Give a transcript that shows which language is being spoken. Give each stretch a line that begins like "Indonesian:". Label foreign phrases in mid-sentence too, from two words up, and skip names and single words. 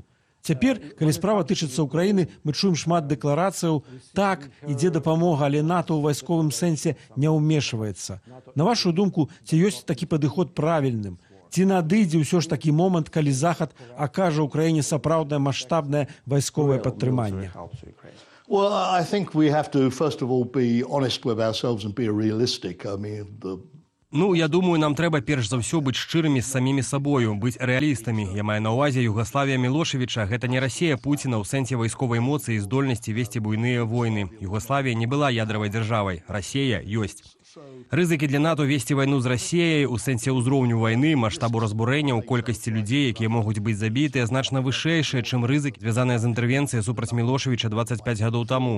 Belarusian: Цяпер, калі справа тычыцца Украіны, мы чуем шмат дэкларацыяў. Так, ідзе дапамога, але НАТО ў вайсковым сэнсе не ўмешваецца. На вашу думку, ці ёсць такі падыход правільным? Ці надыдзе ўсё ж такі момант, калі Захад акажа ўкраіне сапраўднае маштабнае вайсковае падтрыманне?
English: Well, I think we have to, first of all, be honest with ourselves and be realistic. I mean,
Belarusian: Ну, я думаю, нам трэба перш за ўсё быць шчырымі з самімі сабою, быць рэалістамі. Я маю на ўвазе Югаславія Мілошевіча. Гэта не Расія Пуціна ў сэнсе вайсковай моцы і здольнасці весці буйныя войны. Югаславія не была ядравай дзяржавай. Расія ёсць. Рызыкі для НАТО весці вайну з Расіяй у сэнсе ўзроўню вайны, маштабу разбурэння ў колькасці людзей, якія могуць быць забітыя, значна вышэйшыя, чым рызыкі, звязаныя з інтэрвенцыяй супраць Мілошевіча 25 гадоў таму.